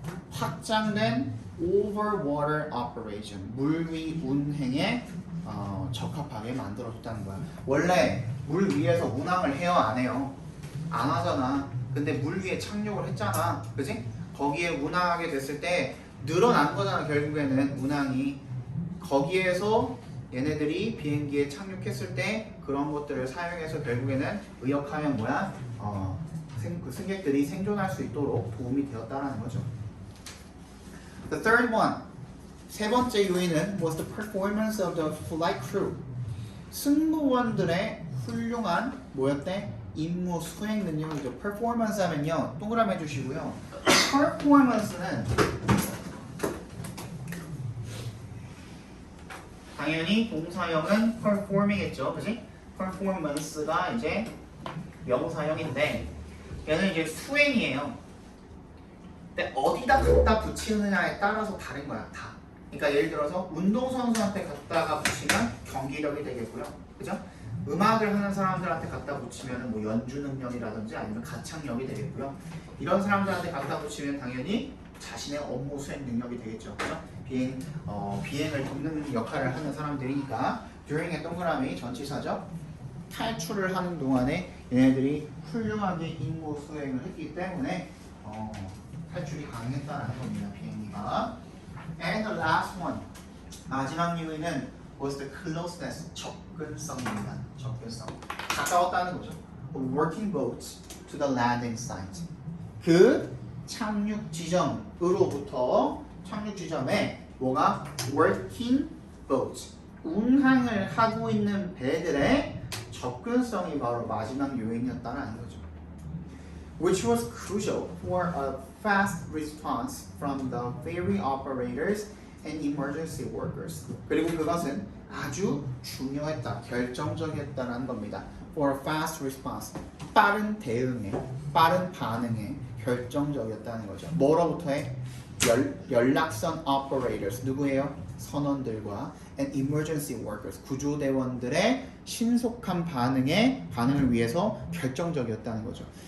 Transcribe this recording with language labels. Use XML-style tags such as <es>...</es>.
<ko>확장된</ko> <en>overwater operation.</en> <ko>물 위 운행에 적합하게 만들어줬다는 거야. 원래 물 위에서 운항을 해요, 안 해요? 안 하잖아. 근데 물 위에 착륙을 했잖아, 그지? 거기에 운항하게 됐을 때 늘어난 거잖아. 결국에는 운항이 거기에서 얘네들이 비행기에 착륙했을 때 그런 것들을 사용해서 결국에는 의역하면 뭐야? 그 승객들이 생존할 수 있도록 도움이 되었다라는 거죠.</ko> <en>The third one,</en> <ko>세 번째 요인은</ko> <en>was the performance of the flight crew.</en> <ko>승무원들의 훌륭한 뭐였대? 임무 수행 능력이죠. performance 하면요, 동그라미 해주시고요. performance는 당연히 동사형은 perform이겠죠, 그지? performance가 이제 명사형인데 얘는 이제 수행이에요. 근데 어디다 갖다 붙이느냐에 따라서 다른 거야, 다. 그러니까 예를 들어서 운동선수한테 갖다가 붙이면 경기력이 되겠고요, 그죠? 음악을 하는 사람들한테 갖다 붙이면 뭐 연주 능력이라든지 아니면 가창력이 되겠고요. 이런 사람들한테 갖다 붙이면 당연히 자신의 업무 수행 능력이 되겠죠, 그죠? 비행을 돕는 역할을 하는 사람들이니까 during의 동그라미 전치사죠. 탈출을 하는 동안에 얘네들이 훌륭하게 임무 수행을 했기 때문에 탈출이 가능했다는 겁니다, 비행기가.</ko> <en>And the last one,</en> <ko>마지막 요인은</ko> <en>was the closeness,</en> <ko>접근성입니다. 접근성. 가까웠다는 거죠.</ko> <en>Working boats to the landing site.</en> <ko>그 착륙 지점으로부터 착륙 지점에 뭐가?</ko> <en>Working boats.</en> <ko>운항을 하고 있는 배들의 접근성이 바로 마지막 요인이었다는 거죠.</ko> <en>Which was crucial for a fast response from the ferry operators and emergency workers.</en> <ko>그리고 그것은 아주 중요했다, 결정적이었다는 겁니다.</ko> <en>For a fast response,</en> <ko>빠른 대응에, 빠른 반응에 결정적이었다는 거죠. 뭐로부터의? 연락선 operators, 누구예요? 선원들과</ko> <en>and emergency workers,</en> <ko>구조대원들의 신속한 반응을 위해서 결정적이었다는 거죠.</ko>